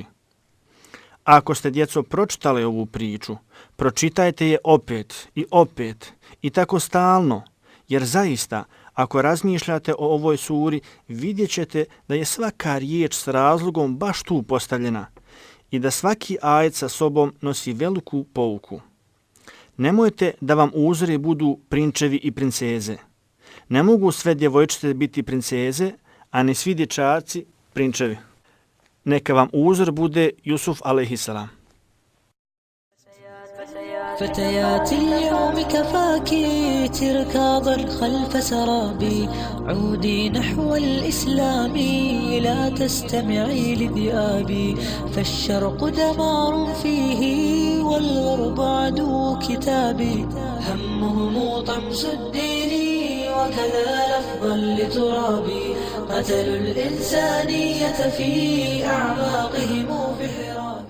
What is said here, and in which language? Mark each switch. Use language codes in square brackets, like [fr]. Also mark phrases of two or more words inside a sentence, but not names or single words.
[bs] Ako ste, djeco, pročitali ovu priču, pročitajte je opet i tako stalno, jer zaista, ako razmišljate o ovoj suri, vidjet ćete da je svaka riječ s razlogom baš tu postavljena i da svaki ajet sa sobom nosi veliku pouku. Nemojte da vam uzori budu prinčevi i princeze. Ne mogu sve djevojčice biti princeze, a ne svi dječaci prinčevi. Neka vam uzor bude Jusuf alejhiselam. [ar] فتيات اليوم كفاكي تركاضا خلف سرابي عودي نحو الإسلام لا تستمعي لذئابي فالشرق دمار فيه والغرب عدو كتابي همهم طمس الدين وكذا لفظا لترابي قتلوا الإنسانية في أعماقهم في حراب